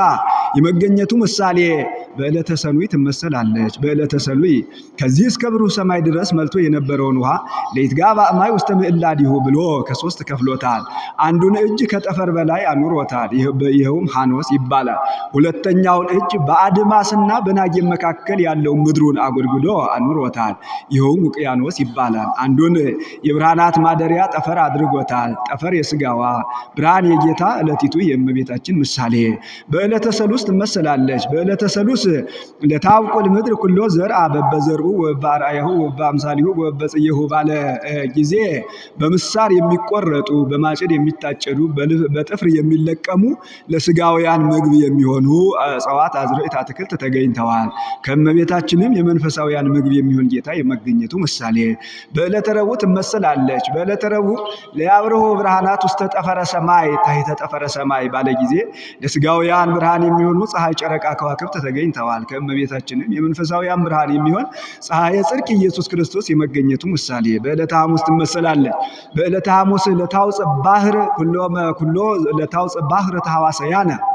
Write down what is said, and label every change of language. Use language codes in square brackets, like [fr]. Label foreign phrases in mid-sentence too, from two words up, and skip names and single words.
[am] የመገኘቱ ምሳሌ በዕለተ ሰኑይ ትመሰላለች። በዕለተ ሰኑይ ከዚህ እስከ ብሩህ ሰማይ ድረስ መልቶ የነበረውን ውሃ [gez] ለይትጋባ እማይ ውስተ ምዕላዲሁ [am] ብሎ ከ3 ከፍሎታል። አንዱን እጅ ከጠፈር በላይ አኑሮታል። ይኸውም ሐኖስ ይባላል። ሁለተኛውን እጅ በአድማስና በናጌም መካከል ያለው ምድሩን አጎድጉዶ አኑሮታል። ይኸውም ውቅያኖስ ይባላል። አንዱን የብርሃናት ማደሪያ ጠፈር አድርጎታል። ጠፈር የስጋዋ ብርሃን የጌታ ዕለቲቱ የእመቤታችን ምሳሌ በዕለተ ሰሉስ ትመሰላለች። በዕለተ ሰሉስ [gez] ለታውቁል ምድር ኩሎ ዘርአ በበዘርኡ ወበአርአያሁ ወበአምሳሊሁ ወበጽየሁ [am] ባለ ጊዜ በምሳር የሚቆረጡ በማጭድ የሚታጨዱ በጥፍር የሚለቀሙ ለስጋውያን ምግብ የሚሆኑ እጽዋት፣ አዝርዕት፣ አትክልት ተገኝተዋል። ከእመቤታችንም የመንፈሳውያን ምግብ የሚሆን ጌታ የመገኘቱ ምሳሌ በዕለተ ረቡዕ ትመሰላለች። በዕለተ ረቡዕ [gez] ለያብርሆ ብርሃናት ውስተ ጠፈረ ሰማይ [am] ታሕተ ጠፈረ ሰማይ ባለ ጊዜ ለስጋውያን ብርሃን የሚሆኑ ፀሐይ፣ ጨረቃ፣ ከዋክብት ተገኝተዋል። ከእመቤታችንም የመንፈሳውያን ብርሃን የሚሆን [gez] ፀሐየ ጽድቅ [am] ኢየሱስ ክርስቶስ የመገኘቱ ምሳሌ በዕለተ ሐሙስ ትመሰላለች። በዕለተ ሐሙስ [gez] ለታውፅ ባህር ኩሎ ለታውፅ ባህር ተሐዋሰያነ